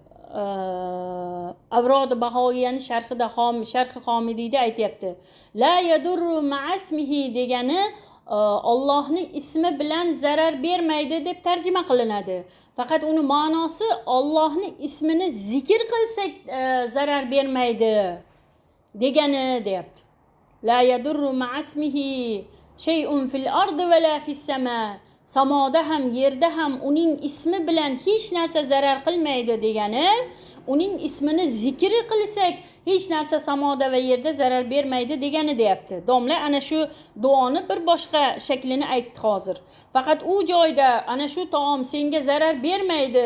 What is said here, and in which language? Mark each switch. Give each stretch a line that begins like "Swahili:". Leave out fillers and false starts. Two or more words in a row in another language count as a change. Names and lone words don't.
Uzbek: Avrod Bahoiyani sharhi Homidiyda aytayapti.
Arabic: لا يضر مع اسمه
Uzbek: degani Allohning ismi bilan zarar bermaydi deb tarjima qilinadi. Faqat uni ma'nosi Allohning ismini zikr qilsak zarar bermaydi degani deyapti.
Arabic: لا يضر مع اسمه شيء في الأرض ولا في السماء.
Uzbek: Samoda ham yerda ham uning ismi bilan hech narsa zarar qilmaydi degani, uning ismini zikr qilsak hech narsa samoda va yerda zarar bermaydi degani deyapti. Domla ana shu duoni bir boshqa shaklini aytdi hozir. Faqat u joyda ana shu taom senga zarar bermaydi.